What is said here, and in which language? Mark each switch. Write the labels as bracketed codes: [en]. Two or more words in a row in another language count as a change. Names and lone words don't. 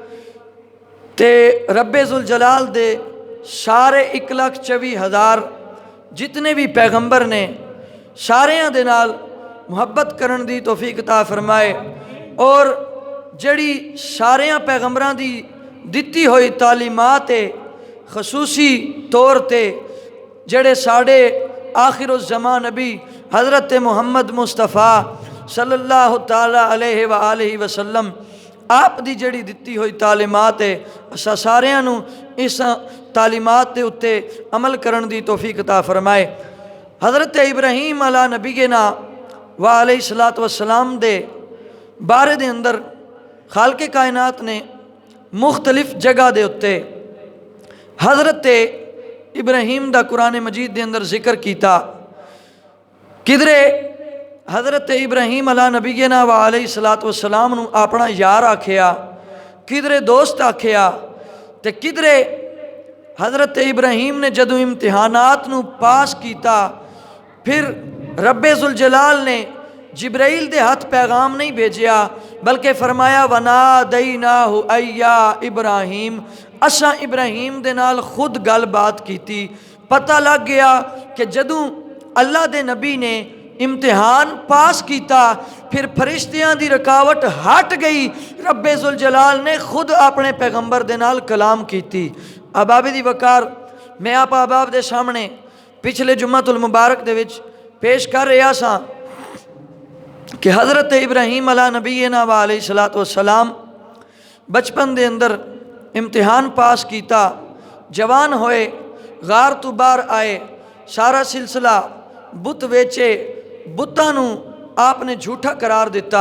[pa] تے ربِ ذوالجلال دے سارے 1,24,000 جتنے بھی پیغمبر نے ساریاں دے نال محبت کرن دی توفیق عطا فرمائے اور جیہڑی ساریاں پیغمبراں دی دتی ہوئی تعلیمات ہے خصوصی طور تے جیہڑے ساڈے آخر الزماں نبی حضرت محمد مصطفیٰ [ar] صلى الله تعالى عليه وآله وسلم [pa] آپ دی جیہڑی دتی ہوئی تعلیمات ہے اساں ساریاں نوں اس تعلیمات کے اتے عمل کرن دی توفیق عطا فرمائے. حضرت ابراہیم [ar] على نبينا وعليه الصلاة والسلام [pa] دے بارے دے اندر خالقِ کائنات نے مختلف جگہ دے اتے حضرت ابراہیم دا قرآن مجید دے اندر ذکر کیا. کدھرے حضرت ابراہیم [ar] على نبينا وعليه الصلاة والسلام [pa] نوں اپنا یار آکھیا، کدھرے دوست آکھیا تے کدھرے حضرت ابراہیم نے جدوں امتحانات نوں پاس کیا فیر ربِ ذوالجلال نے جبرائیل دے ہاتھ پیغام نہیں بھیجیا بلکہ فرمایا [ar] ونادیناه أيا إبراهيم, [pa] اساں ابراہیم دے نال خود گل بات کی. پتا لگ گیا کہ جدوں اللہ دے نبی نے امتحان پاس کیا فیر فرشتیاں دی رکاوٹ ہٹ گئی. ربِ ذوالجلال نے خود اپنے پیغمبر دے نال کلام کی. احباب دی وقار میں آپ احباب دے سامنے پچھلے جمعۃ المبارک دے وچ پیش کر رہا سا کہ حضرت ابراہیم [ar] على نبينا وعليه الصلاة والسلام [pa] بچپن دے اندر امتحان پاس کیا، جوان ہوئے، غار تو باہر آئے، سارا سلسلہ بت ویچے، بتاں آپنے جھوٹا قرار دتا.